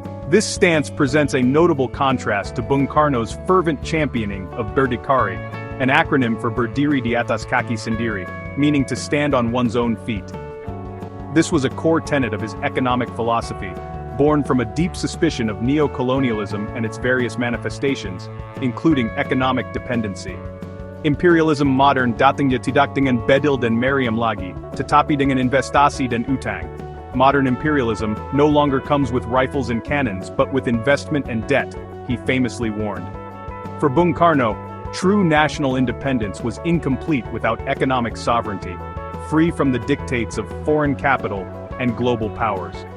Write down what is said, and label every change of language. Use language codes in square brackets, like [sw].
[en] This stance presents a notable contrast to Bung Karno's fervent championing of Berdikari, an acronym for [id] Berdiri di atas kaki sendiri, [en] meaning to stand on one's own feet. This was a core tenet of his economic philosophy, born from a deep suspicion of neo-colonialism and its various manifestations, including economic dependency. [id] Imperialism modern datangnya tidak dengan bedil dan meriam lagi, tetapi dengan investasi dan utang. [en] Modern imperialism no longer comes with rifles and cannons but with investment and debt, he famously warned. For Bung Karno, true national independence was incomplete without economic sovereignty, free from the dictates of foreign capital and global powers.